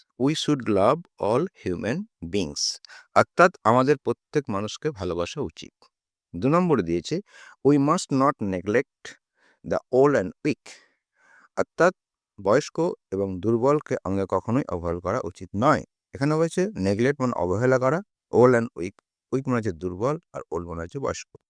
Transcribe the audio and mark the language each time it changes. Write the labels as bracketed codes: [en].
[en] We should love all human beings. [bn] অর্থাৎ আমাদের প্রত্যেক মানুষকে ভালোবাসা উচিত। 2 নম্বরে দিয়েছে [en] we must not neglect the old and weak. [bn] অর্থাৎ বয়স্ক এবং দুর্বলকে আমাদের কখনোই অবহেলা করা উচিত নয়। এখানে বলেছে নেগলেক্ট মানে অবহেলা করা, ওল্ড অ্যান্ড উইক মানে হচ্ছে দুর্বল, আর ওল্ড মানে হচ্ছে বয়স্ক।